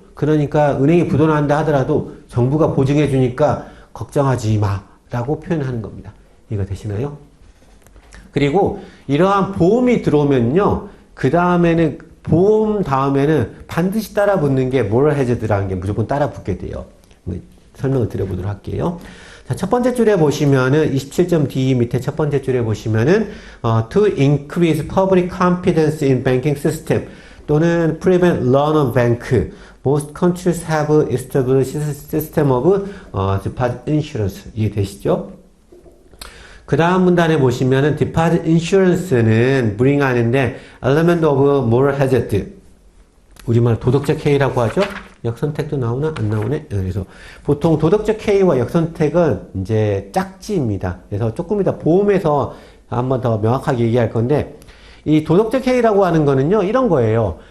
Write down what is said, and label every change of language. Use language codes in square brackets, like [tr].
[ko] 그러니까 은행이 부도난다 하더라도 정부가 보증해 주니까 걱정하지 마 라고 표현하는 겁니다. 이거 되시나요? 그리고 이러한 보험이 들어오면요, 그 다음에는 보험 다음에는 반드시 따라 붙는 게 모럴 해저드라는 게 무조건 따라 붙게 돼요. 설명을 드려보도록 할게요. 자, 첫 번째 줄에 보시면은 27.D 밑에 첫 번째 줄에 보시면은 [en] to increase public confidence in banking system 또는 prevent run on bank Most countries have established system of deposit insurance. [ko] 이해되시죠? 그 다음 문단에 보시면은 [en] deposit insurance는 bring 하는데 element of moral hazard. [ko] 우리말 도덕적 해이라고 하죠? 역선택도 나오나? 안 나오네? 그래서 보통 도덕적 해이와 역선택은 이제 짝지입니다. 그래서 조금 이따 보험에서 한번 더 명확하게 얘기할 건데, 이 도덕적 해이라고 하는 거는요, 이런 거예요.